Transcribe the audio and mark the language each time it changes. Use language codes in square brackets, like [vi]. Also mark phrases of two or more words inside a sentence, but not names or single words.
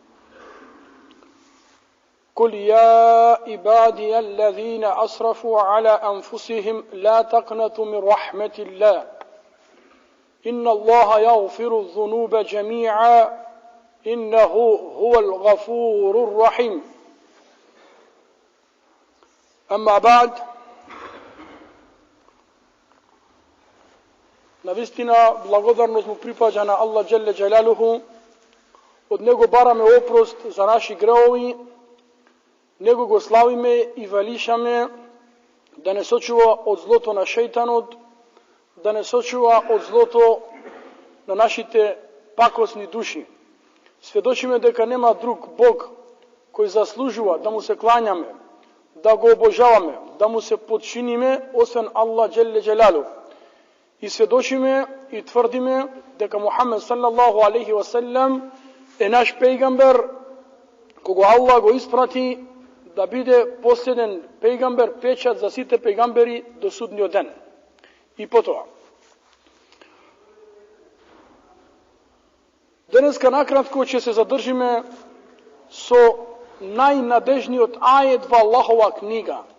[ar] قل يا عبادي الذين أسرفوا على أنفسهم لا تقنطوا من رحمة الله إن الله يغفر الذنوب جميعا إنه هو الغفور الرحيم. أما بعد. [mk] Навистина, благодарност му припаѓа на Аллах [ar] جل جلاله, [mk] od Него бараме опрост за наши греови, Него го славиме и велишаме да не сочува од злото на шејтанот, да не сочува од злото на нашите пакосни души. Сведочиме дека нема друг Бог кој заслужува да му се клањаме, да го обожаваме, да му се подчиниме, освен Allah [ar] جل جلاله. [mk] И сведочиме и тврдиме дека Мухамед [ar] صلى الله عليه وسلم [mk] е наш пејгамбер, кого Аллах го испрати да биде последен пејгамбер, печат за сите пејгамбери до судниот ден. И потоа. Денеска накратко ќе се задржиме со најнадежниот ајет во Аллахова книга.